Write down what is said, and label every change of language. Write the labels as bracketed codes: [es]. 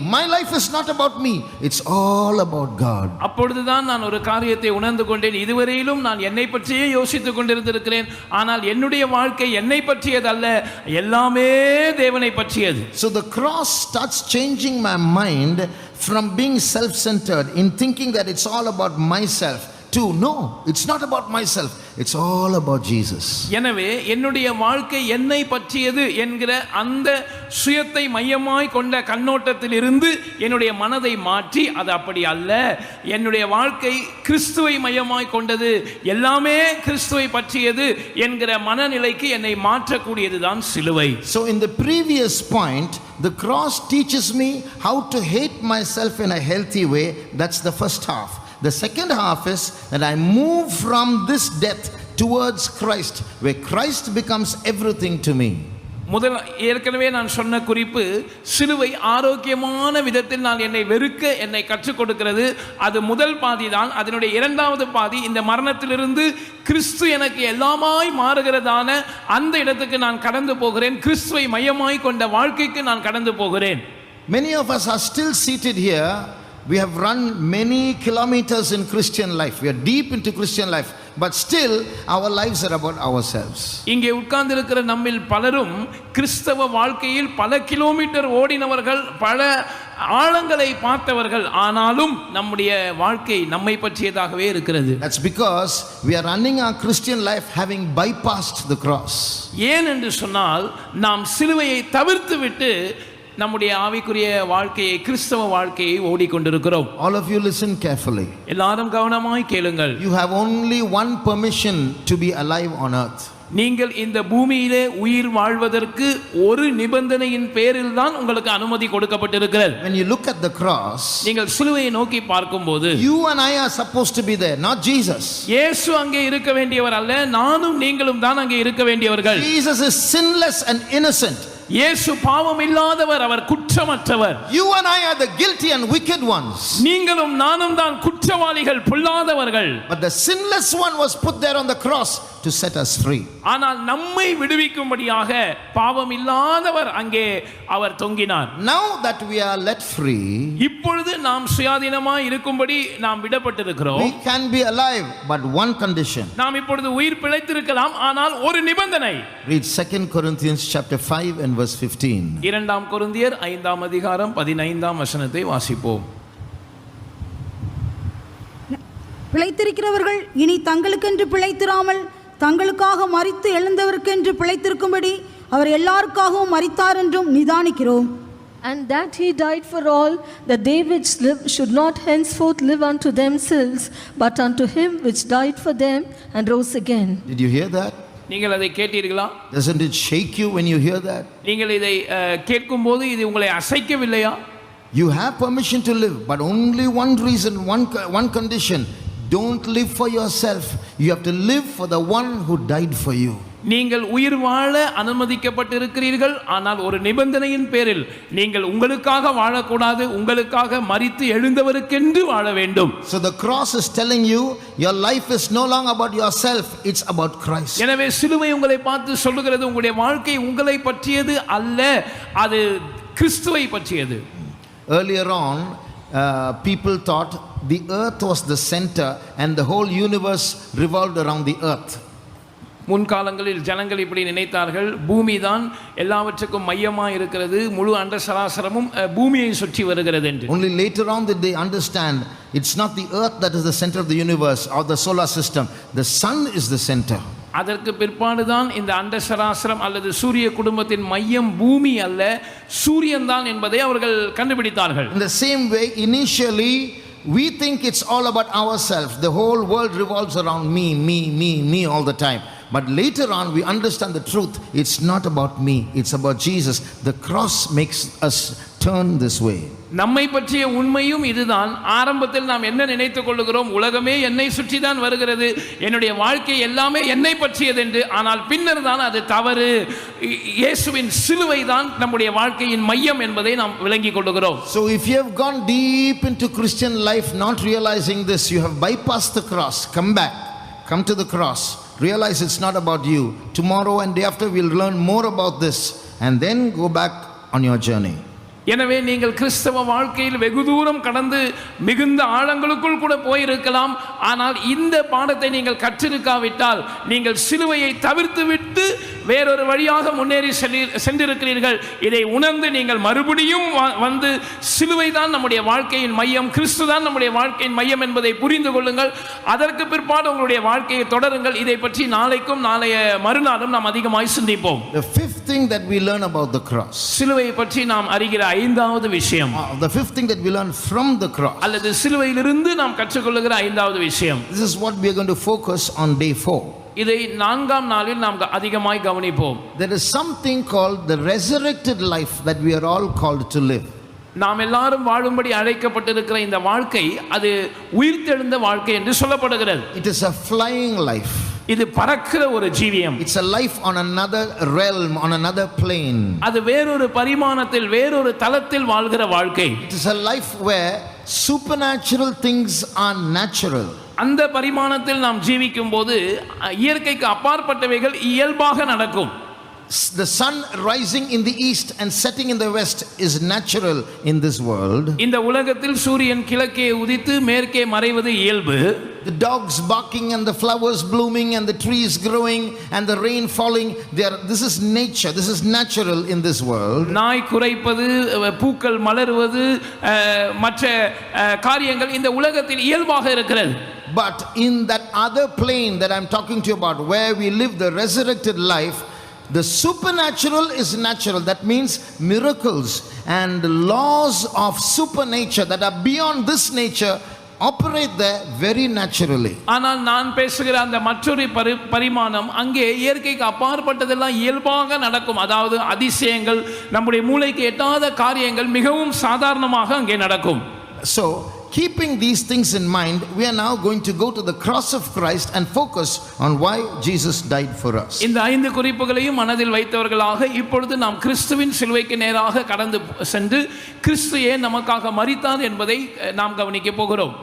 [en] My life is not about me. It's all about God. [ta] அப்பொழுதுதான் நான் ஒரு காரியத்தை உணர்ந்து கொண்டேன். இதுவரையிலும் நான் என்னை பற்றியே யோசித்துக் கொண்டிருந்திருக்கிறேன். ஆனால் என்னுடைய வாழ்க்கை என்னை பற்றியது அல்ல, எல்லாமே தேவனை பற்றியது. [en] So the cross starts changing my mind from being self-centered in thinking that it's all about myself to no, it's not about myself, it's all about Jesus. [ta] எனவே என்னுடைய வாழ்க்கை என்னை பற்றியது என்கிற அந்த சுயத்தை மையமாய் கொண்ட கண்ணோட்டத்தில் இருந்து என்னுடைய மனதை மாற்றி, அது அப்படி அல்ல, என்னுடைய வாழ்க்கை கிறிஸ்துவை மையமாய் கொண்டது, எல்லாமே கிறிஸ்துவை பற்றியது என்கிற மனநிலைக்கு என்னை மாற்றக்கூடியதுதான் சிலுவை. [en] So in the previous point, the cross teaches me how to hate myself in a healthy way. That's the first half. The second half is that I move from this death towards Christ, where Christ becomes everything to me. [ta] முதல் ஏற்கனவே நான் சொன்ன குறிப்பு சிலுவை ஆரோக்கியமான விதத்தில் நான் என்னை வெறுக்க என்னை கற்றுக் கொடுக்கிறது. அது முதல் பாதி தான். அதனுடைய இரண்டாவது பாதி இந்த மரணத்திலிருந்து கிறிஸ்து எனக்கு எல்லாமாய் மாறுகிறதான அந்த இடத்துக்கு நான் கடந்து போகிறேன். கிறிஸ்துவை மையமாய் கொண்ட வாழ்க்கைக்கு நான் கடந்து போகிறேன். [en] Many of us are still seated here. We have run many kilometers in Christian life. We are deep into Christian life, but still our lives are about ourselves. [ta] இங்கே உட்கார்ந்து இருக்கிற நம்மில் பலரும் கிறிஸ்தவ வாழ்க்கையில் பல கிலோமீட்டர் ஓடினவர்கள், பல ஆழங்களை பார்த்தவர்கள். ஆனாலும் நம்முடைய வாழ்க்கை நம்மை பற்றியதாகவே இருக்கிறது. [en] That's because we are running our Christian life having bypassed the cross. [ta] ஏன் என்று சொன்னால் நாம் சிலுவையை தவிர்த்து விட்டு நம்முடைய ஆவிக்குரிய வாழ்க்கையை, கிறிஸ்தவ வாழ்க்கையை ஓடிக்கொண்டிருக்கிறோம். [en] All of you listen carefully. [ta] எல்லாரும் கவனமாய் கேளுங்கள். [en] You have only one permission to be alive on earth. [ta] நீங்கள் இந்த பூமியிலே உயிர் வாழ்வதற்கு ஒரு நிபந்தனையின் பேரில் தான் உங்களுக்கு அனுமதி கொடுக்கப்பட்டிருக்கிறது. [en] When you look at the cross, [ta] நீங்கள் சிலுவையை நோக்கி பார்க்கும்போது [en] you and I are supposed to be there, not Jesus. [ta] இயேசு அங்கே இருக்க வேண்டியவர் அல்ல, நானும் நீங்களும் தான் அங்கே இருக்க வேண்டியவர்கள். [en] Jesus is sinless and innocent. [ta] இயேசு பாவம் இல்லாதவர், அவர் குற்றமற்றவர். [en] You and I are the guilty and wicked ones. [ta] நீங்களும் நானும் தான் குற்றவாளிகள், பொல்லாதவர்கள். [en] But the sinless one was put there on the cross to set us free. [ta] ஆனால் நம்மை விடுவிக்கும்படியாக பாவம் இல்லாதவர் அங்கே அவர் தொங்கினார். [en] Now that we are let free, [ta] இப்பொழுது நாம் சுயாதீனமாய் இருக்கும்படி நாம் விடப்பட்டிருக்கிறோம். [en] we can be alive, but one condition. [ta] நாம் இப்பொழுது உயிர் பிழைத்திருக்கலாம், ஆனால் ஒரு நிபந்தனை. [en] Read 2 Corinthians chapter 5 and verse 15. [ta] 2 கொரிந்தியர் 5ஆம் அதிகாரம் 15ஆம் வசனத்தை வாசிப்போம். பிழைத்திருக்கிறவர்கள் இனி தங்களுக்கென்று பிழைத்திராமல் தங்களுக்காக மரித்து எழுந்தவருக்கென்று பிழைத்திருக்கும்படி அவர் எல்லாருக்காகவும் மரித்தார் என்றும் நிதானிக்கிறோம். [en] And that he died for all, that they which live should not henceforth live unto themselves, but unto him which died for them and rose again. Did you hear that? [ta] நீங்கள் அதை கேட்டீர்களா? [en] Doesn't it shake you when you hear that? [ta] நீங்கள் இதை கேட்கும்போது இது உங்களை அசைக்கவில்லையா? [en] You have permission to live, but only one reason, one condition. Don't live for yourself. You have to live for the one who died for you. [ta] நீங்கள் உயிர் வாழ அனுமதிக்கப்பட்டிருக்கிறீர்கள், ஆனால் ஒரு நிபந்தனையின் பேரில் நீங்கள் உங்களுக்காக வாழக்கூடாது, உங்களுக்காக மரித்து எழுந்தவருக்கென்று வாழ வேண்டும். [en] So the cross is telling you your life is no longer about yourself, it's about Christ. [ta] எனவே சிலுவை உங்களை பார்த்து சொல்லுகிறது, உங்களுடைய வாழ்க்கை உங்களை பற்றியது அல்ல, அது கிறிஸ்துவை பற்றியது. [en] Earlier on, people thought the earth was the center and the whole universe revolved around the earth. [ta] முன்காலங்களில் ஜனங்கள் இப்படி நினைத்தார்கள், பூமி தான் எல்லாவற்றுக்கும் மையமாக இருக்கிறது, முழு அண்ட சராசரமும் பூமியை சுற்றி வருகிறது என்று. [en] Only later on did they understand it's not the earth that is the center of the universe or the solar system. The sun is the center. [ta] அதற்கு பிற்பாடுதான் இந்த அண்ட சராசரம் அல்லது சூரிய குடும்பத்தின் மையம் பூமி அல்ல, சூரியன் தான் என்பதை அவர்கள் கண்டுபிடித்தார்கள். [en] In the same way, initially we think it's all about ourselves. The whole world revolves around me all the time. But later on we understand the truth. It's not about me, it's about Jesus. The cross makes us turn this way. [ta] நம்மை பற்றிய உண்மையும் இதுதான். ஆரம்பத்தில் நாம் என்ன நினைத்துக் கொள்ளுகிறோம், உலகமே என்னை சுற்றி தான் வருகிறது, என்னுடைய வாழ்க்கை எல்லாமே என்னை பற்றியது என்று. ஆனால் பின்னர் தான் அது தவறு. இயேசுவின் சிலுவை தான் நம்முடைய வாழ்க்கையின் மையம் என்பதை நாம் விளங்கிக் கொள்ளுகிறோம். [en] So if you have gone deep into Christian life not realizing this, you have bypassed the cross. Come back, come to the cross, realize it's not about you. Tomorrow and day after we'll learn more about this and then go back on your journey. [ta] எனவே நீங்கள் கிறிஸ்தவ வாழ்க்கையில் வெகு தூரம் கடந்து மிகுந்த ஆழங்களுக்குள் கூட போயிருக்கலாம். ஆனால் இந்த பாடத்தை நீங்கள் கற்றிருக்காவிட்டால் நீங்கள் சிலுவையை தவிர்த்து விட்டு வேறொரு வழியாக முன்னேறி சென்றிருக்கிறீர்கள். இதை உணர்ந்து நீங்கள் மறுபடியும் வந்து சிலுவை தான் நம்முடைய வாழ்க்கையின் மையம், கிறிஸ்து தான் நம்முடைய வாழ்க்கையின் மையம் என்பதை புரிந்து கொள்ளுங்கள். அதற்கு பிற்பாடு உங்களுடைய வாழ்க்கையை தொடருங்கள். இதை பற்றி நாளைக்கும் நாளைய மறுநாளும் நாம் அதிகமாய் சிந்திப்போம். [en] The fifth thing that we learn about the cross, [ta] சிலுவையை பற்றி நாம் அறிகிற ஐந்தாவது விஷயம், [en] the fifth thing that we learn from the cross, [ta] அல்லது சிலுவையிலிருந்து நாம் கற்றுக்கொள்ளுகிற ஐந்தாவது விஷயம், [en] this is what we are going to focus on day 4. [ta] இதை 4ஆம் நாளில் நாம் அதிகமாய் கவனிப்போம். [en] There is something called the resurrected life that we are all called to live. [ta] நாம் எல்லாரும் வாழும்படி அழைக்கப்பட்டிருக்கிற இந்த வாழ்க்கை அது உயிர்த்தெழுந்த வாழ்க்கை என்று சொல்லப்படுகிறது. [en] It is a flying life. [ta] இது பறக்கிற ஒரு ஜீவியம். [en] It's a life on another realm, on another plane. [ta] அது வேறொரு பரிமாணத்தில் வேறொரு தளத்தில் வாழ்கிற வாழ்க்கை. [en] It is a life where supernatural things are natural. [ta] அந்த பரிமாணத்தில் நாம் ஜீவிக்கும் போது இயற்கைக்கு அப்பாற்பட்டவைகள் இயல்பாக நடக்கும். [en] The sun rising in the east and setting in the west is natural in this world. [ta] இந்த உலகத்தில் சூரியன் கிழக்கே உதித்து மேற்கே மறைவது இயல்பு. [en] The dogs barking and the flowers blooming and the trees growing and the rain falling, this is nature, this is natural in this world. [ta] நாய் குரைப்பது, பூக்கள் மலருவது, மற்ற காரியங்கள் இந்த உலகத்தில் இயல்பாக இருக்கிறது. [en] But in that other plane that I'm talking to you about, where we live the resurrected life, the supernatural is natural. That means miracles and laws of supernature that are beyond this nature operate there very naturally. [ta] ஆனால் நான் பேசுகிற அந்த மற்றொரு பரிமாணம் அங்கே இயற்கைக்கு அப்பாற்பட்டதெல்லாம் இயல்பாக நடக்கும். அதாவது அதிசயங்கள், நம்முடைய மூளைக்கு எட்டாத காரியங்கள் மிகவும் சாதாரணமாக அங்கே நடக்கும். [en] So keeping these things in mind, we are now going to go to the cross of Christ and focus on why Jesus died for us. [ta] இந்த 5 குறிப்புகளையும் மனதில் வைத்தவர்களாக இப்பொழுது நாம் கிறிஸ்துவின் சிலுவைக்கு நேராக கடந்து சென்று கிறிஸ்து ஏன் நமக்காக மரித்தார் என்பதை நாம் கவனிக்க போகிறோம்.